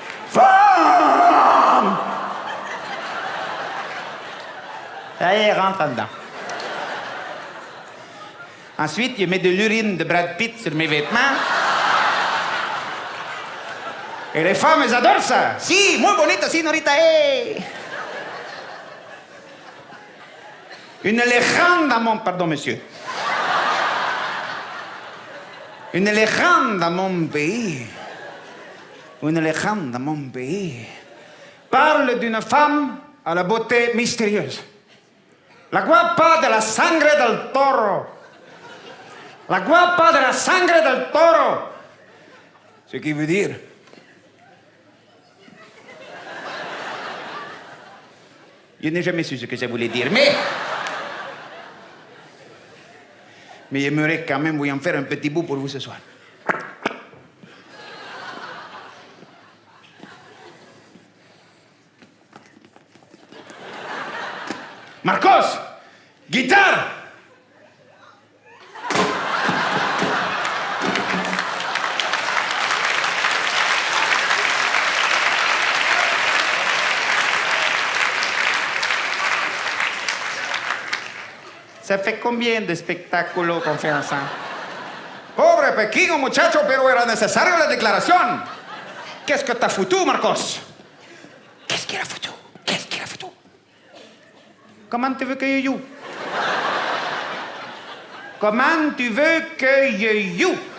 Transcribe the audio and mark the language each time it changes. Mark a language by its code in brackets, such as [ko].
[fr] Femme! Ça y est, rentre dedans. Ensuite, je mets de l'urine de Brad Pitt sur mes vêtements. Et les femmes, elles adorent ça. [es] Si, muy bonita, señorita, hey! [fr] Une légende à mon... Pardon, monsieur. Une légende à mon pays. Une légende à mon pays. Parle d'une femme à la beauté mystérieuse. [es] La guapa de la sangre del toro. La guapa de la sangre del toro. [fr] Ce qui veut dire... Je n'ai jamais su ce que ça voulait dire, mais j'aimerais quand même vous en faire un petit bout pour vous ce soir. Marcos, guitare! Ça fait combien de spectáculos qu'on fait ensemble? [es] Pobre pequeño muchacho, pero era necesario la declaración. [fr] Qu'est-ce que t'as foutu, Marcos? Qu'est-ce qu'il a foutu? Qu'est-ce qu'il a foutu? Comment tu veux que je joue? Comment tu veux que je joue?